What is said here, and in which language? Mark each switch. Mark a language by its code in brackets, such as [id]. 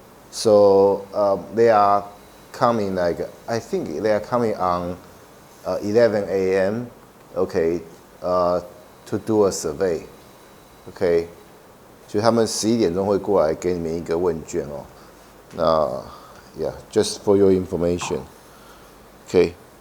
[en] So they are coming I think they are coming on 11 a.m. okay, to do a survey, okay. [zh] 就他们11点钟会过来给你们一个问卷哦。 [en] 那 yeah, just for your information, okay.